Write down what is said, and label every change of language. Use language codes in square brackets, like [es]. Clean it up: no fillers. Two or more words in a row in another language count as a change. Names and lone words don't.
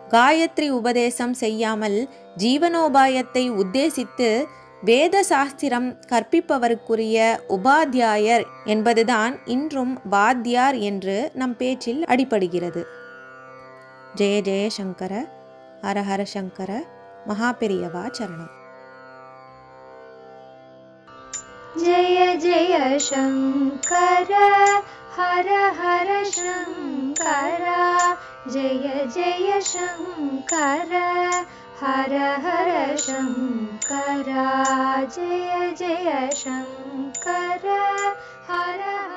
[ta] காயத்ரி உபதேசம் செய்யாமல் ஜீவனோபாயத்தை உத்தேசித்து வேத சாஸ்திரம் கற்பிப்பவருக்குரிய உபாத்தியாயர் என்பதுதான் இன்றும் வாத்தியார் என்று நம் பேச்சில் அடிபடுகிறது. [sa] जय जय शङ्कर, हर हर शङ्कर, मकापॆरियवा शरणम्. जय जय शंकर हर हर शंकर, जय जय शंकर हर हर शंकर, जय जय शंकर हर